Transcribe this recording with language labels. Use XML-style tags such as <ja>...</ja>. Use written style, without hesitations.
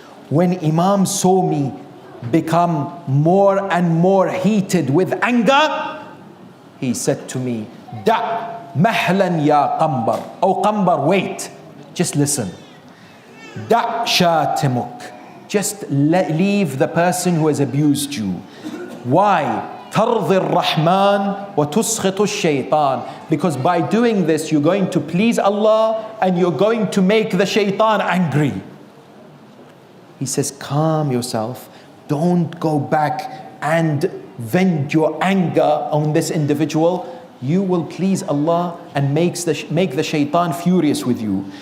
<en>When Imam saw me become more and more heated with anger, he said to me,</en> <ar>Da' mahlan ya Qanbar.</ar> <en>Oh Qanbar, wait, just listen.</en> <ar>Da' shatimuk.</ar> <en>Just leave the person who has abused you. Why?</en> <ar>ترضي الرحمن وتسخط الشيطان.</ar> <en>Because by doing this, you're going to please Allah and you're going to make the shaitan angry. He says, calm yourself. Don't go back and vent your anger on this individual. You will please Allah and make the shaitan furious with you.</en>